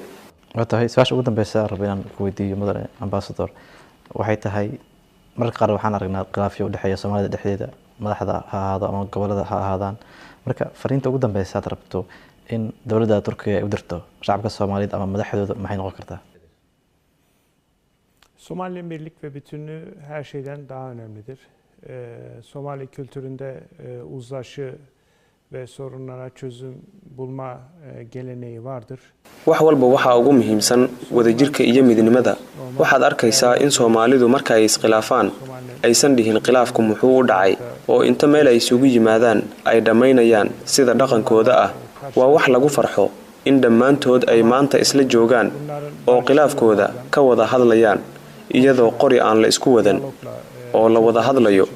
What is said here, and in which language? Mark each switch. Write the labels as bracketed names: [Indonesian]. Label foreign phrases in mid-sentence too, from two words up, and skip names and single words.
[Somali] tahay su'aasha ugu dambaysa rabinaan ku weydiiyo mudane ambassador waxay tahay marka qaar waxaan aragnaa khilaafyo u dhaxeeya Soomaalida dhexdeeda madaxda ha ahaado ama gobolada ha ahaadaan. marka fariinta ugu dambaysa aad rabto in dawladda Turkiga ay u dirto shacabka Soomaaliyeed ama madaxdooda maxay noqon kartaa? [Turkish] Somali'nin birlik ve bütünlüğü her şeyden daha önemlidir. Somali kültüründe uzlaşı ve sorunlara çözüm bulma geleneği vardır. [Somali] wax walba waxa ugu muhiimsan wadajirka iyo midnimada. waxaad arkaysaa in Soomaalidu marka ay iskhilaafaan aysan dhihin khilaafku muxuu u dhacay oo inta meel ay isugu yimaadaan ay dhamaynayaan sida dhaqankooda ah. waa wax lagu farxo in dhammaantood ay maanta isla joogaan oo khilaafkooda ka wada hadlayaan iyadoo qori aan la isku wadan oo la wada hadlayo.